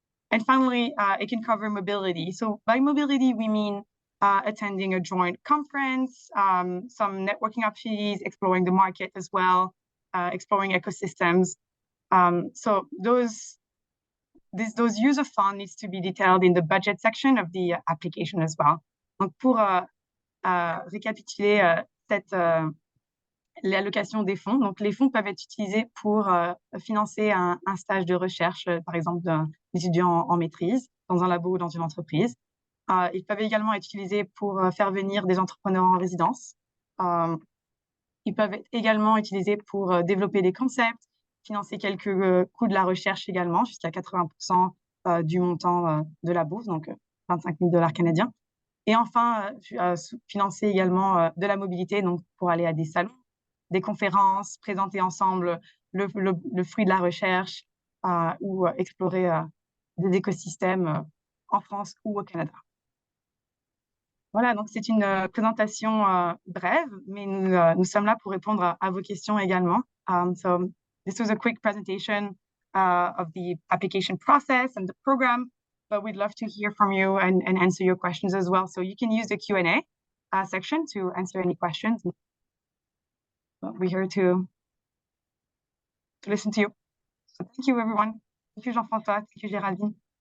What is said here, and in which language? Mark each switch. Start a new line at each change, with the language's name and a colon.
English: And finally, it can cover mobility. So by mobility, we mean attending a joint conference, some networking opportunities, exploring the market as well, exploring ecosystems. So those use of funds needs to be detailed in the budget section of the application as well.
French: Donc pour récapituler l'allocation des fonds, donc les fonds peuvent être utilisés pour financer un stage de recherche, par exemple d'un étudiant en maîtrise dans un labo ou dans une entreprise. Ils peuvent également être utilisés pour faire venir des entrepreneurs en résidence. Ils peuvent être également utilisés pour développer des concepts, financer quelques coûts de la recherche également, jusqu'à 80% du montant de la bourse, donc 25 000 $ canadiens. Et enfin, financer également de la mobilité, donc pour aller à des salons, des conférences, présenter ensemble le fruit de la recherche ou explorer des écosystèmes en France ou au Canada. Voilà, donc c'est une présentation brève, mais nous sommes là pour répondre à vos questions également.
English: So this was a quick presentation of the application process and the program, but we'd love to hear from you and answer your questions as well. So you can use the Q&A section to answer any questions. We're here to listen to you. So thank you, everyone. Thank you, Jean-François. Thank you, Géraldine.